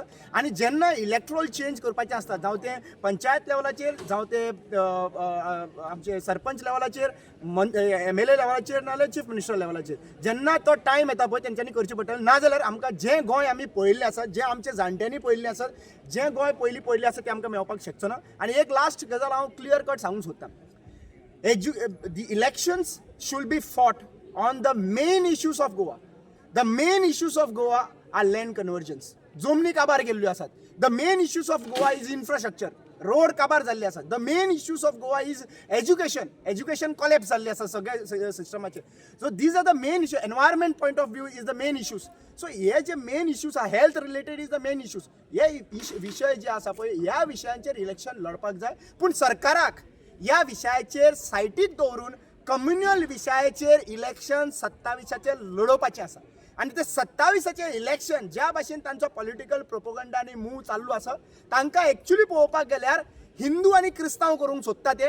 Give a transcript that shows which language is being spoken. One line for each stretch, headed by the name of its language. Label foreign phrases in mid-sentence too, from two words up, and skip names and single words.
Konkani: आनी जेन्ना
English: electoral change
Konkani: करपाचें आसता, जावं ते पंचायत लेवलाचेर, जावं ते आमचे सरपंच लेवलाचेर, MLA लेवलाचेर नाजाल्यार
English: chief minister
Konkani: लेवलाचेर, जेन्ना तो टायम येता पळय तेंच्यांनी करचें पडटलें. ना जाल्यार आमकां जें गोंय आमी पळयल्लें आसा, जें आमच्या जाणट्यांनी पळयल्लें आसा, जें गोंय पयलीं पळयल्लें आसा तें आमकां मेळपाक शकचो ना. आनी एक लास्ट गजाल हांव
English: clear cut
Konkani: सांगूंक सोदतां.
English: The elections should be fought on the main issues of Goa. The main issues of Goa are land convergence.
Konkani: जमनी काबार गेल्ल्यो आसात.
English: The main issues of Goa is infrastructure.
Konkani: रोड काबार जाल्ले आसात.
English: The main issues of Goa is education. Education collapse
Konkani: जाल्ले आसा सगळ्या सिस्टमाचे.
English: So these are the main issues. Environment point of view is the main issues.
Konkani: So हे जे
English: main issues
Konkani: आहा,
English: health related is the main issues.
Konkani: हे विशय जे आसा पळय, ह्या विशयांचेर इलेक्शन लडपाक जाय. पूण सरकाराक ह्या विशयाचेर सायटीक दवरून कम्युनल विशयाचेर इलेक्शन 27 लडोवपाचें आसा. आनी ते 27 इलेक्शन ज्या भाशेन तांचो
English: political propaganda
Konkani: आनी मूव चालू आसा, तांकां एक्चुअली पळोवपाक गेल्यार हिंदू आनी क्रिस्तांव करूंक सोदता ते.